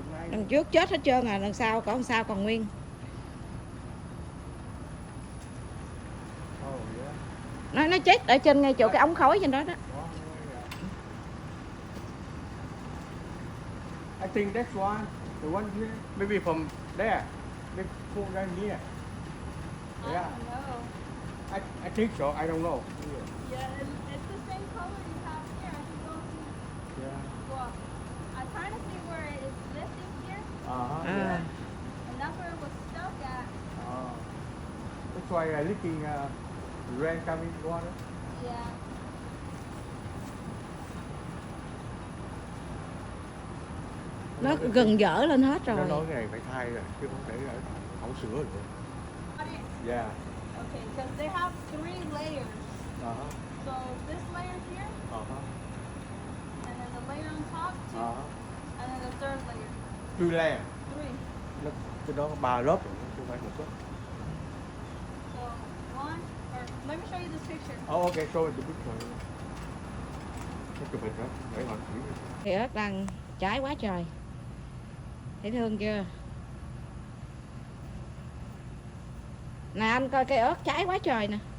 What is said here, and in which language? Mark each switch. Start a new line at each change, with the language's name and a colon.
Vietnamese: Đằng trước chết hết trơn à, đằng sau cỏ đằng sau còn nguyên. Nó chết ở trên ngay chỗ cái ống khói trên đó đó.
English: I think that's one, the one here, maybe from there, they pull down here. Yeah. I think so. I don't know. Yeah, it's the same color you have here. I can go see. Yeah. Well, I'm trying to see where it is lifting here. Yeah. And that's where it was stuck at. That's why leaking rain coming water. Yeah.
Vietnamese: Nó gần dở lên hết rồi. Nó nói cái này phải thay rồi, chứ không thể không sửa được.
English: Yeah. Okay, because they have 3 layers. So this layer here. And then the layer on top too. And then the third layer. 3 layer. 3.
Vietnamese: Cái đó có 3 lớp rồi, không phải một lớp.
English: So one, or let me show you this picture. Oh, okay, show it the picture.
Vietnamese: Cái chụp hình đó, để họ chỉ. Thì ớt đang trái quá trời. Thấy thương chưa? Nè anh coi cây ớt trái quá trời nè.